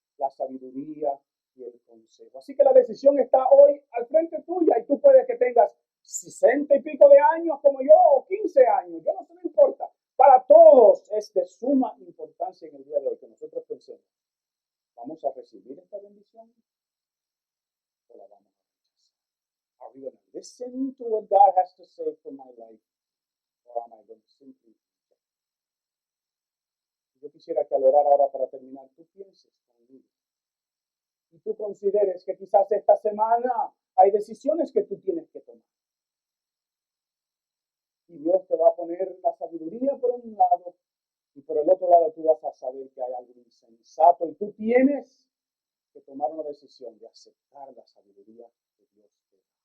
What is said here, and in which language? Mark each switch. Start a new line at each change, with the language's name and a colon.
Spanish: la sabiduría y el consejo. Así que la decisión está hoy al frente tuya y tú puedes que tengas 60 y pico de años como yo o 15 años. Yo no sé, no importa. Para todos es de suma importancia en el día de hoy que nosotros pensemos, ¿vamos a recibir esta bendición o la vamos a rechazar?
English: Are we going to listen to what God has to say for my life or am I going to simply reject?
Spanish: Yo quisiera que al orar ahora para terminar, tú pienses conmigo y tú consideres que quizás esta semana hay decisiones que tú tienes que tomar. Y Dios te va a poner la sabiduría por un lado y por el otro lado tú vas a saber que hay algo insensato y tú tienes que tomar una decisión de aceptar la sabiduría que Dios te da.